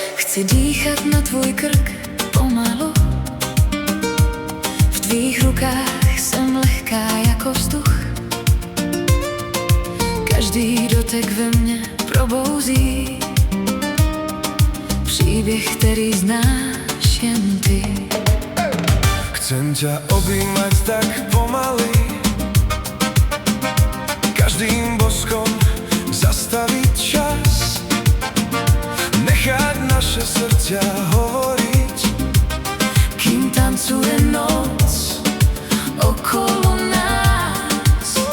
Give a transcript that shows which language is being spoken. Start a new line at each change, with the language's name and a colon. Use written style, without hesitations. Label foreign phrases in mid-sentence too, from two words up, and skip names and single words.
Czech: Chci dýchat na tvůj krk pomalu. V tvých rukách jsem lehká jako vzduch. Každý dotek ve mně probouzí příběh, který znáš jen ty.
Slovak: Chcem ťa objímať tak pomaly, každým boskom zastaviť čas, nechať naše srdcia hovoriť, Kým tancuje noc okolo nás.